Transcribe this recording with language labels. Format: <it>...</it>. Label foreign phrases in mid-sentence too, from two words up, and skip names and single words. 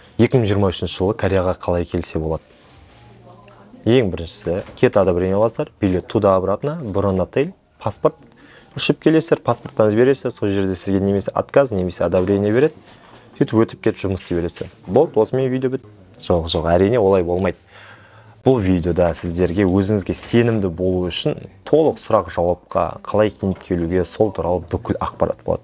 <kk>2023 жылы Кореяға қалай келсе болады? Ең біріншісі, кет одобрение аласыздар,</kk> <ru>билет туда-обратно, бронь отель, паспорт.</ru> <kk>Ұшып келесіздер, паспорттан бересіздер, сол жерде сізге немесе отказ, немесе одобрение береді. Сөйтіп өтіп кетіп жұмыс істей бересіздер. Болды, осымен видео бітті. Жоқ, әрине олай болмайды. Бұл видеода сіздерге өзіңізге сенімді болу үшін толық сұрақ жауапқа қалай киініп келуге сол туралы бүкіл ақпарат болады.</kk>